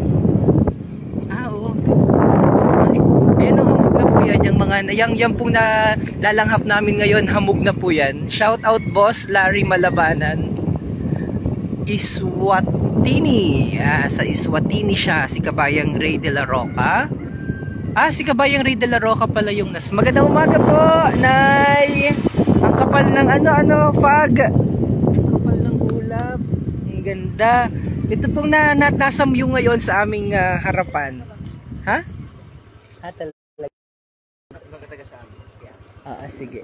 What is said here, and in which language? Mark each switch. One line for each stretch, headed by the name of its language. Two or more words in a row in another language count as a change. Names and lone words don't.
Filipino: Oo. Ayun o, hamog na po yan. Yung mga, yang pong lalanghap namin ngayon, hamog na po yan.
English: Shout out
Filipino: boss, Larry Malabanan. Iswatini. Sa Iswatini siya, si Kabayang Ray de la Roca. Si Kabayang Ray de la Roca pala yung Magandang umaga po, Nay! Ang kapal ng fog. Kapal ng ulap. Ang ganda. Ito pong nasamyo ngayon sa aming harapan. Ha? Talaga. Sige.